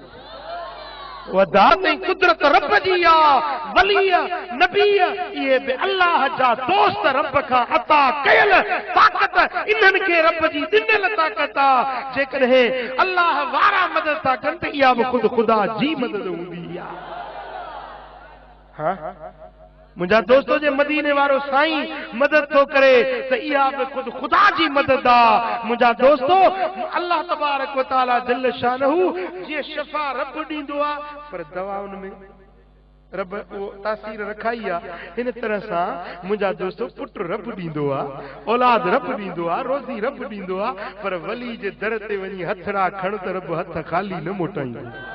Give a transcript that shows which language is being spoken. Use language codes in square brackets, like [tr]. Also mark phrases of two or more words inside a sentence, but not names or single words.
[sd] वदात कुदरत रब जी आहे वली नबी ये बि अल्लाह जा दोस्त रब खां अता कयल ताक़त इन्हनि खे रब जी ॾिनल ताक़त आहे जेकॾहिं अल्लाह वारा मदद था कनि त इहा बि ख़ुदि ख़ुदा जी मदद हूंदी आहे मुंहिंजा दोस्तो जे मदीने वारो साईं मदद थो करे त इहा बि ख़ुदि ख़ुदा जी मदद आहे मुंहिंजा दोस्तो अल्लाह [ar] تبارك وتعالى جل شأنه [sd] जीअं शफ़ा रब ॾींदो आहे पर दवा उन में रब वो तासीर रखाई आहे हिन तरह सां मुंहिंजा दोस्तो पुट रब ॾींदो आहे औलाद रब ॾींदो आहे रोज़ी रब ॾींदो आहे पर वली जे दर ते वञी हथड़ा खण त रब हथ खाली न मोटाईंदो